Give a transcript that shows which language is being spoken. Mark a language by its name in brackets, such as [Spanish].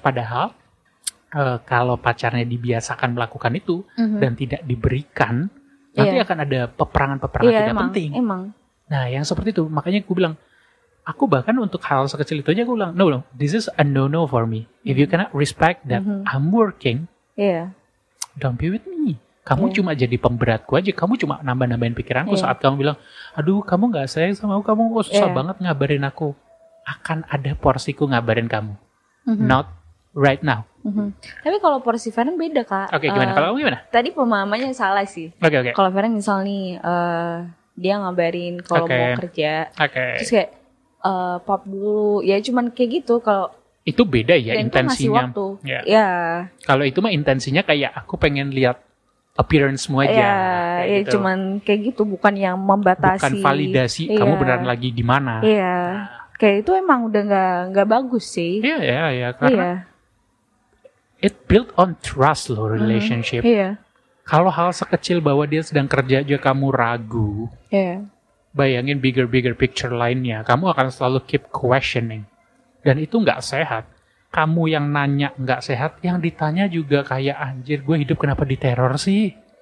[Indonesian] Padahal kalau pacarnya dibiasakan melakukan itu dan tidak diberikan, nanti akan ada peperangan-peperangan tidak penting. Emang. Nah, yang seperti itu, makanya aku bilang, aku bahkan untuk hal sekecil itu aja aku bilang, [English] no, this is a no for me. If you cannot respect that I'm working, don't be with me. [Indonesian] Kamu cuma jadi pemberatku aja, kamu cuma nambah-nambahin pikiranku saat kamu bilang, aduh kamu gak sayang sama aku, kamu kok susah banget ngabarin aku. Akan ada porsiku ngabarin kamu. [English] Not right now. [Indonesian] Tapi kalau porsi Feren beda kak. Gimana? Kalau kamu gimana? Tadi pemahamannya salah sih. Kalau Feren misal nih, dia ngabarin kalau mau kerja, terus kayak pop dulu, ya cuman kayak gitu. Kalau itu beda ya intensinya. Kalau itu mah intensinya kayak aku pengen lihat appearance-mu aja. Gitu. Cuman kayak gitu, bukan yang membatasi. Bukan validasi kamu beneran lagi di mana. Kayak itu emang udah nggak bagus sih. Karena [English] it built on trust loh relationship. [Indonesian] Kalau hal sekecil bahwa dia sedang kerja aja kamu ragu. Bayangin [English] bigger picture [Indonesian] lainnya, kamu akan selalu [English] keep questioning. [Indonesian] Dan itu nggak sehat. Kamu yang nanya nggak sehat, yang ditanya juga kayak anjir gue hidup kenapa diteror sih.